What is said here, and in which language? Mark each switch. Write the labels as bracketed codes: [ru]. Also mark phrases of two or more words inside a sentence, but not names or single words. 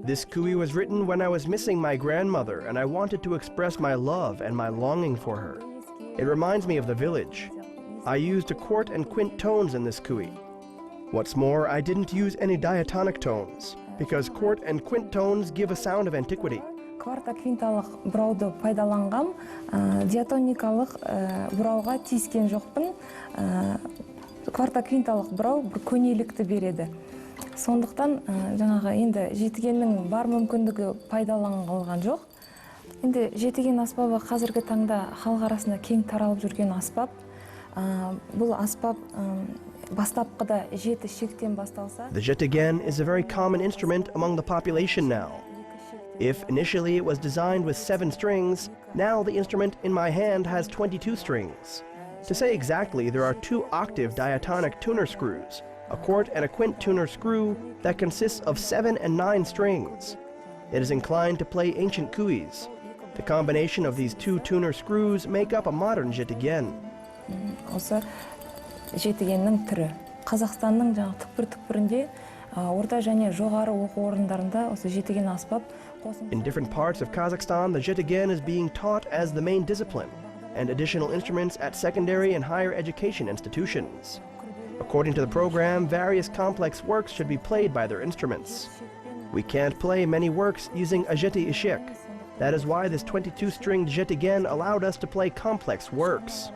[en] This kui was written when I was missing my grandmother and I wanted to express my love and my longing for her. It reminds me of the village. I used a quart and quint tones in this kui. What's more, I didn't use any diatonic tones because quart and quint tones give a sound of antiquity. [kk] Кварта-квинталық бұрауды пайдаланғам, диатоникалық бұрауға тиіскен жоқпын. Кварта-квинталық бұрау бір көнелікті береді. Сондықтан жаңағы енді жетігеннің бар мүмкіндігі пайдаланылған жоқ. Енді жетіген аспабы қазіргі таңда халық арасында кең таралып жүрген аспап. Бұл аспап бастапқыда жеті шектен басталса. [en] The jetigen is a very common instrument among the population now. If initially it was designed with 7 strings, now the instrument in my hand has 22 strings. To say exactly, there are 2 octave diatonic tuner screws, a quart and a quint tuner screw that consists of 7 and 9 strings. It is inclined to play ancient kuis. The combination of these two tuner screws make up a modern жетіген. [kk] Осы жетігеннің түрі. Қазақстанның жаңағы түкпір-түкпірінде, орта және жоғары оқу орындарында осы жетіген аспап. [en] In different parts of Kazakhstan, the жетіген is being taught as the main discipline, and additional instruments at secondary and higher education institutions. According to the program, various complex works should be played by their instruments. We can't play many works using a [kk] жеті ішек. [en] That is why this 22-stringed жетіген allowed us to play complex works.